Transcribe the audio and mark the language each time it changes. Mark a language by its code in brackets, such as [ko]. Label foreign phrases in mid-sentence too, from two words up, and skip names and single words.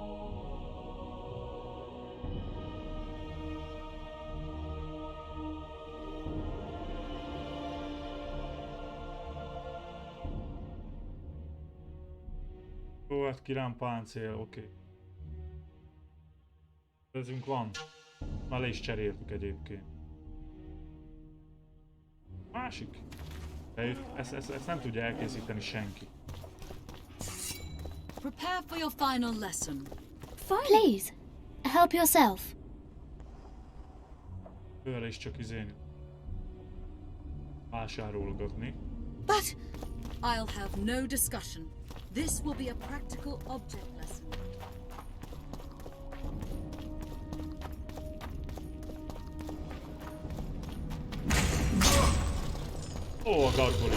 [hu] Jó, hát kirám páncél, oké. Ezünk van. Már le is cseréltük egyébként. Másik. De ezt nem tudja elkészíteni senki. [en] Prepare for your final lesson. Please, help yourself. [hu] Őre is csak izén vásárolgatni. [en] But I'll have no discussion. This will be a practical object lesson. [hu] Oh, a gargoli.